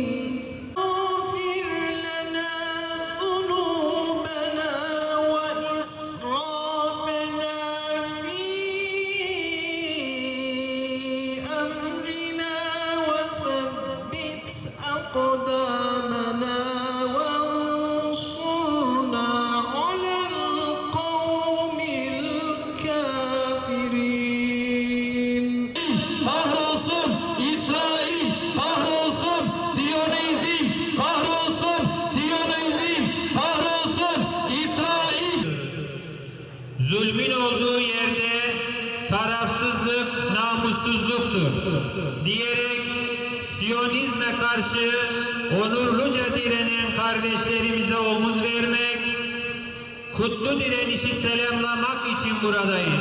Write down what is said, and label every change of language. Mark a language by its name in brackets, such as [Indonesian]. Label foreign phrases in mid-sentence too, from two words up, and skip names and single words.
[Arabic] اغفر لنا ذنوبنا وإسرافنا في أمرنا وثبت أقدامنا وانصرنا على القوم الكافرين. [Turkish] Kahrolsun İsrail, kahrolsun Siyonizm, kahrolsun Siyonizm, kahrolsun İsrail. Zulmün olduğu yerde tarafsızlık namussuzluktur diyerek Siyonizme karşı onurluca direnen kardeşlerimize omuz vermek, kutlu direnişi selamlamak için buradayız.